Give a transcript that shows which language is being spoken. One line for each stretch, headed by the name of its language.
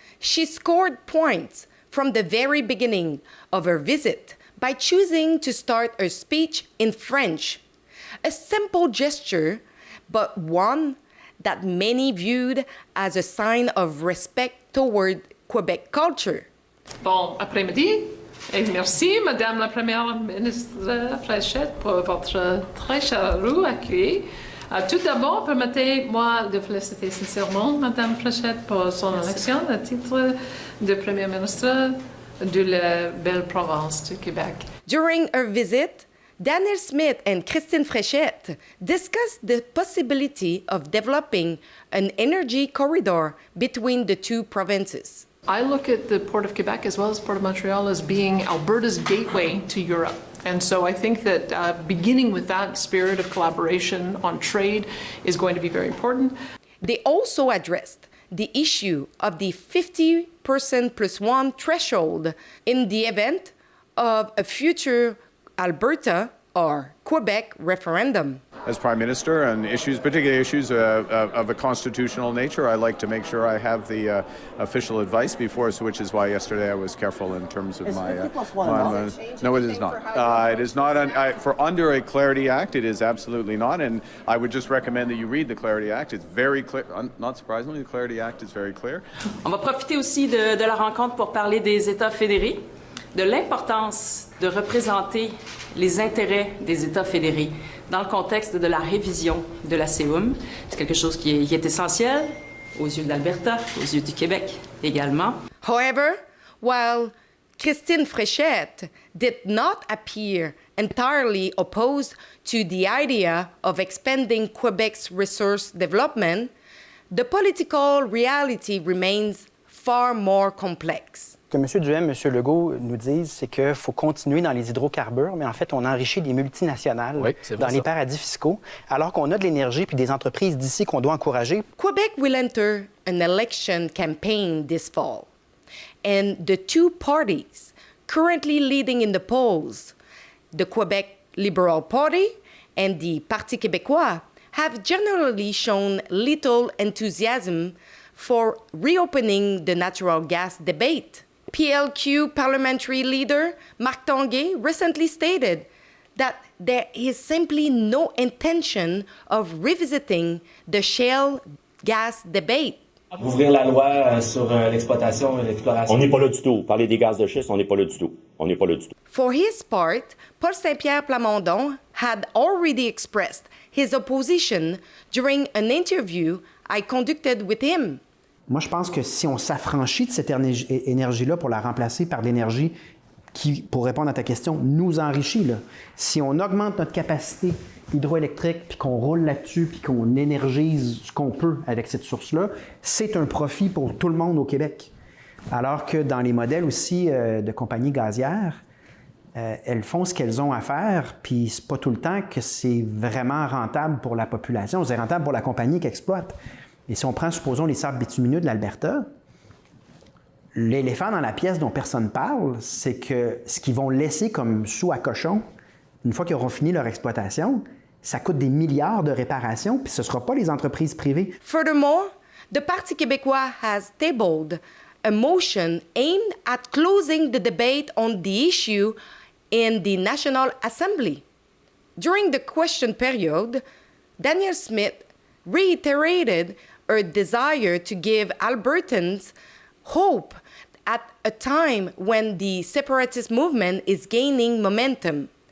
English: She scored points from the very beginning of her visit by choosing to start her speech in French. A simple gesture, but one that many viewed as a sign of respect toward Quebec culture.
French: Bon après-midi et merci Madame la Première ministre Fréchette pour votre très chaleureux accueil. Tout d'abord, permettez-moi de féliciter sincèrement Madame Fréchette pour son élection à titre de Première ministre de la belle province du Québec.
English: During her visit, Danielle Smith and Christine Fréchette discussed the possibility of developing an energy corridor between the two provinces. I look at the Port of Quebec as well as Port of Montreal as being Alberta's gateway to Europe. And so I think that beginning with that spirit of collaboration on trade is going to be very important. They also addressed the issue of the 50% plus one threshold in the event of a future Alberta or Quebec referendum. As Prime Minister, on issues, particularly issues of a constitutional nature, I like to make sure I have the official advice before us, which is why yesterday I was careful in terms of my. No, it is not. It is not. For under a Clarity Act, it is absolutely not. And I would just recommend that you read the Clarity Act. It's very clear. Not surprisingly, the Clarity Act is very clear.
French: On va profiter aussi de la rencontre pour parler des États fédérés, de l'importance de représenter les intérêts des États fédérés dans le contexte de la révision de la CEUM. C'est quelque chose qui est essentiel aux yeux de l'Alberta, aux yeux du Québec également.
English: However, while Christine Fréchette did not appear entirely opposed to the idea of expanding Quebec's resource development, the political reality remains far more complex.
French: Ce que M. Duhem et M. Legault nous disent, c'est qu'il faut continuer dans les hydrocarbures, mais en fait, on enrichit des multinationales dans les paradis fiscaux, alors qu'on a de l'énergie puis des entreprises d'ici qu'on doit encourager.
English: Quebec will enter an election campaign this fall, and the two parties currently leading in the polls, the Quebec Liberal Party and the Parti québécois, have generally shown little enthusiasm for reopening the natural gas debate. PLQ parliamentary leader Marc Tanguay recently stated that there is simply no intention of revisiting the shale gas debate.
French: Ouvrir la loi sur l'exploitation et l'exploration. On n'est pas là du tout. Parler des gaz de schiste, on n'est pas là du tout. On n'est pas là du tout.
English: For his part, Paul Saint-Pierre Plamondon had already expressed his opposition during an interview I conducted with him.
French: Moi, je pense que si on s'affranchit de cette énergie-là pour la remplacer par l'énergie qui, pour répondre à ta question, nous enrichit, là. Si on augmente notre capacité hydroélectrique, puis qu'on roule là-dessus, puis qu'on énergise ce qu'on peut avec cette source-là, c'est un profit pour tout le monde au Québec. Alors que dans les modèles aussi de compagnies gazières, elles font ce qu'elles ont à faire, puis c'est pas tout le temps que c'est vraiment rentable pour la population, c'est rentable pour la compagnie qui exploite. Et si on prend, supposons, les sables bitumineux de l'Alberta, l'éléphant dans la pièce dont personne ne parle, c'est que ce qu'ils vont laisser comme sous à cochon, une fois qu'ils auront fini leur exploitation, ça coûte des milliards de réparations, puis ce ne sera pas les entreprises privées.
English: Furthermore, the Parti québécois has tabled a motion aimed at closing the debate on the issue in the National Assembly. During the question period, Danielle Smith reiterated her desire to give Albertans hope at a time when the separatist movement is gaining momentum.